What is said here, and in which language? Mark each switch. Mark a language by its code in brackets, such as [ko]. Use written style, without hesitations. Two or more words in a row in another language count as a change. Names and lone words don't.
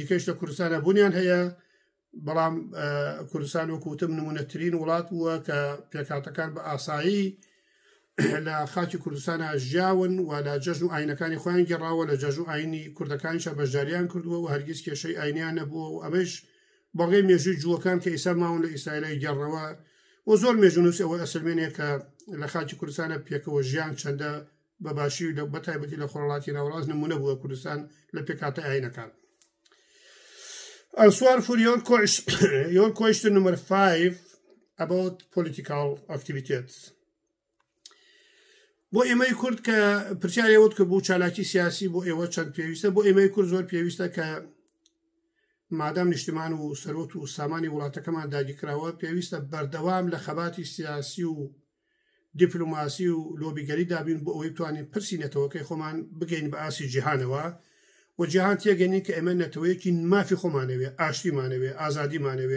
[ckb] دیکەش لە کوردستانە بوونیان هەیە بەڵام کوردستان وەکوتم نمونەترین وڵات بووە کە پێکاتەکان بە ئاسایی لە خاکی کوردستانە ژیاون و لە جەژن و ئاینەکانی خۆیان گەڕاوە لە جەژن و ئاینی کوردەکانیشە بەشداریان کردووە و هەرگیز کێشەی ئاینیان نەبووە و ئەمەش بەڵگەی مێژووی جووەکان کە ئیسا ماون لە ئیسرائیلی گەڕنەوە و زۆر مێژونوسی ئەوە ئەسلمێنێ کە لە خاکی کوردستانە پێکەوە ژیان چەندە بەباشی لە بەتایبەتی لە خۆڕڵاتی ناوەڕاست نمونە بووە کوردستان لە پێکاتە ئاینەکان. [en] Answer for your question number 5 about political activities. [ckb] بۆ ئێمەی کورد کە پرسیارەوەت کە بوو چالاکی سیاسی بۆ ئێوە چەند پێویستە بۆ ئێمەی کورد زۆر پێویستە کە مادام نیشتمان و سەرۆت و سامانی وڵاتەکەمان داگیرکراوە پێویستە بەردەوام لە خەباتی سیاسی و دیپلۆماسی و لۆبیگەری دابین بۆ ئەوەی بتوانین پرسی نەتەوەکەی خۆمان بگەین بە ئاسی جیهانەوە و جیهان تێگەنین کە ئێمە نەتەوەیەکی مافی خۆمانەوێ ئاشتیمانەوێ ئازادیمانەوێ